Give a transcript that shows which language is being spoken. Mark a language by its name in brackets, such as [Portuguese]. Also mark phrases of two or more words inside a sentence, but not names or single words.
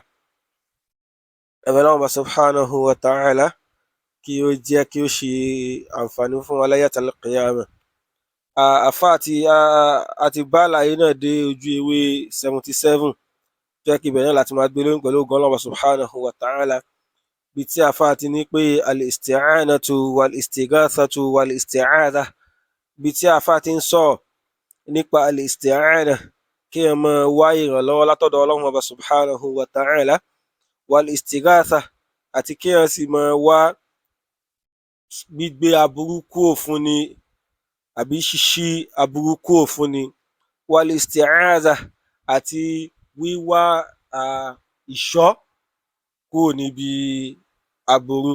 [Yoruba] Ẹ̀bẹ̀ Ọlọ́run [Arabic] سبحانه وتعالى [Yoruba] kí ó jẹ́ kí ó ṣe àǹfààní fún wa láyé àti al-qiyamah. Àfáà àti bá àlàyé náà dé ojú ewé 77, jẹ́ kí ibẹ̀ náà láti máa gbé lóyún pẹ̀lú ògo Ọlọ́run [Arabic] سبحانه وتعالى, [Yoruba] bí tí àfáà ti ní pé [Arabic] الاستعانة والاستغاثة والاستعاذة, [Yoruba] bí tí àfáà ti ń sọ̀rọ̀ nípa al-isti'ana, kí ẹ máa wá ìrànlọ́wọ́ látọ̀dọ̀ Ọlọ́run [Arabic] سبحانه وتعالى, [Yoruba] wal-istighatha, àti kí ẹ sì máa wá gbígbé aburú kúrò fún ni àbí ṣíṣí aburú kúrò fún ni, wal-isti'adha, àti wíwá ìṣọ́ kúrò níbi aburú.